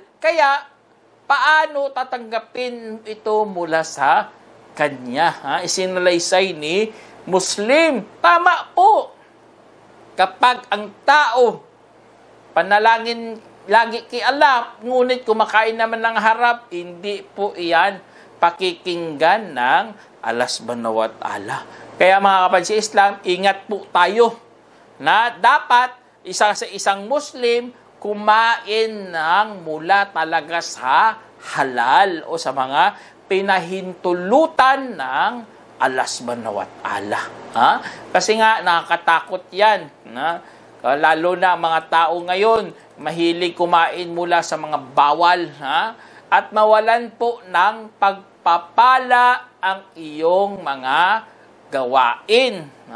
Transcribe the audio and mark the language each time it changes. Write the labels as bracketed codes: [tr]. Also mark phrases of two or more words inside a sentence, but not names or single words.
[tl] Kaya, paano tatanggapin ito mula sa kanya? Isinalaysay ni Muslim. Tama po. Kapag ang tao panalangin lagi kay Allah, ngunit kumakain naman ng harap, hindi po iyan pakikinggan ng Allah [ar] سبحانه وتعالى. [tl] Kaya mga kapatid sa Islam, ingat po tayo na dapat sa isang Muslim kumain ng mula talaga sa halal o sa mga pinahintulutan ng Allah [ar] سبحانه وتعالى. [tl] Kasi nga nakakatakot yan. Lalo na mga tao ngayon, mahilig kumain mula sa mga bawal, at mawalan po ng pagpapala ang iyong mga gawain.